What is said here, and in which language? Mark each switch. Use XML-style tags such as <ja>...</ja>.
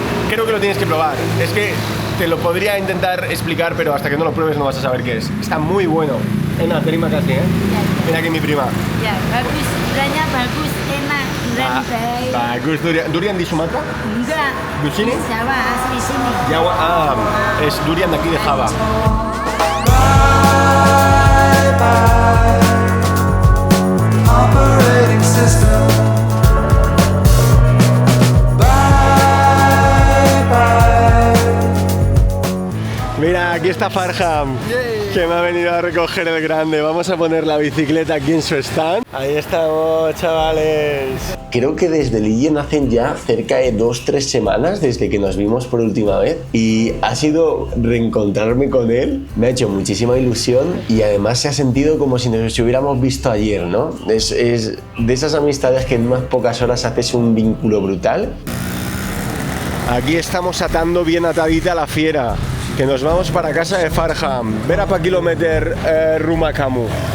<es>Creo que lo tienes que probar. Es que te lo podría intentar explicar, pero hasta que no lo pruebes no vas a saber qué es. Está muy bueno.</es> <id>Enna, terima kasih,</id> <es>¿eh? Mira aquí mi prima.</es> <id>Ya, bagus. Duriannya bagus, enak. Durian baik. Bagus, durian di Sumatera. Enggak.</id> <es>¿De</es> <id>sini? Jawa, asli sini. Jawa,</id> <es>es durian de aquí de Java.</es> <en>Bye bye, operating system. Bye bye.</en> <es>Mira, aquí está Farham, que me ha venido a recoger el grande. Vamos a poner la bicicleta aquí en su stand. Ahí estamos, chavales. Creo que desde Lillen hacen ya cerca de 2-3 semanas desde que nos vimos por última vez y ha sido reencontrarme con él. Me ha hecho muchísima ilusión y además se ha sentido como si nos hubiéramos visto ayer, ¿no? Es de esas amistades que en unas pocas horas haces un vínculo brutal. Aquí estamos atando bien atadita la fiera, que nos vamos para casa de Farham.</es> <id>Berapa kilometer rumah kamu?</id>